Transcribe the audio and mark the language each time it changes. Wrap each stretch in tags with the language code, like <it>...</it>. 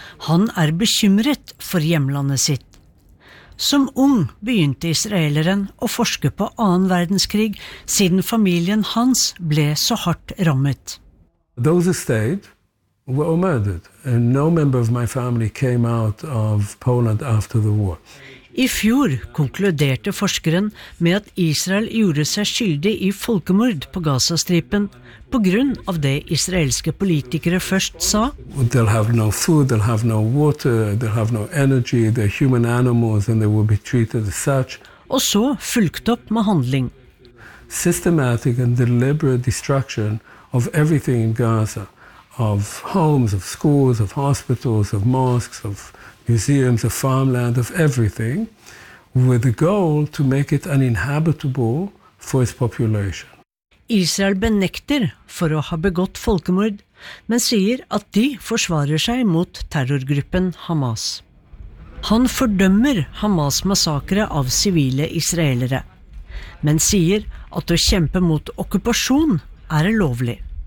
<no>Han bekymret for hjemlandet sitt. Som ung begynte israeleren å forske på 2. verdenskrig, siden familien hans ble så hardt rammet.</no> <en>Those who stayed were murdered, and no member of my family came out of Poland after the war.</en> <no>I fjor konkluderte forskeren med at Israel gjorde seg skyldig I folkemord på Gazastripen på grunn av det israelske politikere først sa.</no> <en>They'll have no food, they'll have no water, they'll have no energy, they're human animals and they will be treated as such.</en> <no>Og så fulgte opp med handling.</no> <en>Systematic and deliberate destruction of everything in Gaza, of homes, of schools, of hospitals, of mosques, of museums, of farmland, of everything, with the goal to make it uninhabitable for its population.</en> <no>Israel benekter for å ha begått folkemord, men sier at de forsvarer seg mot terrorgruppen Hamas. Han fordømmer Hamas-massakre av sivile israelere, men sier at å kjempe mot okkupasjon lovlig.</no>